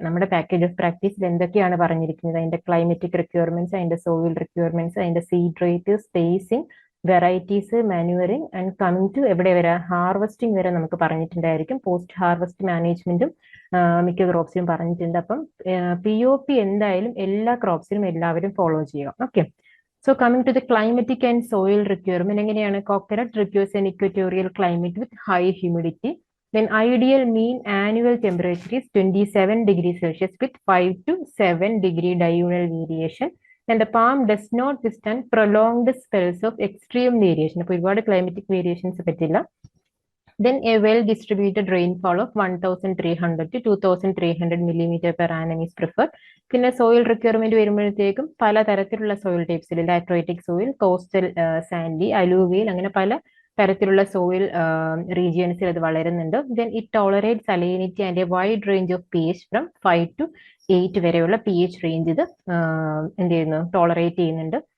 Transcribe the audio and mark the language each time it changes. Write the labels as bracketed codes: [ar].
[ml] നമ്മുടെ package of പ്രാക്ടീസിൽ എന്തൊക്കെയാണ് പറഞ്ഞിരിക്കുന്നത്, അതിന്റെ ക്ലൈമറ്റിക് റിക്വയർമെന്റ്സ്, അതിന്റെ സോയിൽ റിക്വയർമെന്റ്സ്, അതിന്റെ seed rate, spacing, varieties, [en] manuring and coming to [ml] എവിടെ വരെ ഹാർവസ്റ്റിംഗ് വരെ നമുക്ക് പറഞ്ഞിട്ടുണ്ടായിരിക്കും. പോസ്റ്റ് ഹാർവസ്റ്റ് മാനേജ്മെന്റും മിക്ക ക്രോപ്സിലും പറഞ്ഞിട്ടുണ്ട്. അപ്പം POP എന്തായാലും എല്ലാ ക്രോപ്സിലും എല്ലാവരും ഫോളോ ചെയ്യുക. [en] okay, so coming to the climatic and soil requirement [ml] എങ്ങനെയാണ്? [en] Coconut requires an equatorial climate with high humidity. Then ideal mean annual temperature is 27 degrees Celsius with 5 to 7 degree diurnal variation. And the palm does not withstand prolonged spells of extreme variation. [ml] അപ്പോൾ ഒരുപാട് climatic variations പറ്റില്ല. [en] Then a well-distributed rainfall of 1,300 to 2,300 millimeter per annum is preferred. [ml] പിന്നെ soil requirement വരുമ്പോഴത്തേക്കും പല തരത്തിലുള്ള soil ടൈപ്സിൽ ലാറ്ററൈറ്റിക് soil, coastal Sandy, alluvial, അങ്ങനെ പല തരത്തിലുള്ള സോയിൽ റീജിയൻസിൽ അത് വളരുന്നുണ്ട്. [en] then it tolerate salinity and a wide range of PH from 5 to 8 [ml] വരെയുള്ള PH റേഞ്ച് ഇത് എന്ത് ചെയ്യുന്നു, ടോളറേറ്റ് ചെയ്യുന്നുണ്ട്.